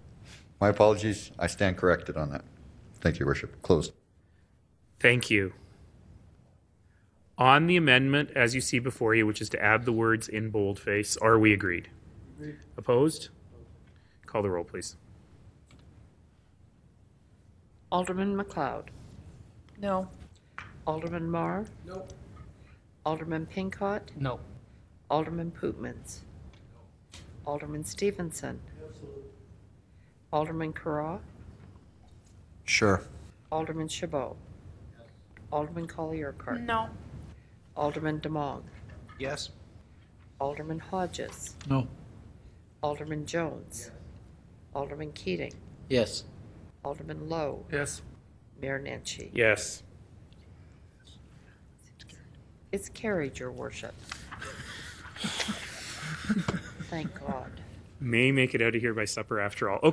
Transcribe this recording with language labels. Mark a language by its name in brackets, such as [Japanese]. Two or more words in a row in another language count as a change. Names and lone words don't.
[English] My apologies. I stand corrected on that. Thank you, Your Worship. Closed. Thank you. On the amendment, as you see before you, which is to add the words in boldface, are we agreed? Agreed. Opposed? Call the roll, please. Alderman McLeod. No. Alderman Marr. No. Alderman Pincott. No. Alderman Pootmans. Alderman Stevenson. Alderman Carra. Sure. Alderman Chabot. Alderman Colley-Urquhart. No. Alderman Demong. Yes. Alderman Hodges. No. Alderman Jones. Alderman Keating. Yes. Alderman Lowe. Yes. Mayor Nenshi. Yes. It's carried, Your Worship. Thank God. May make it out of here by supper after all.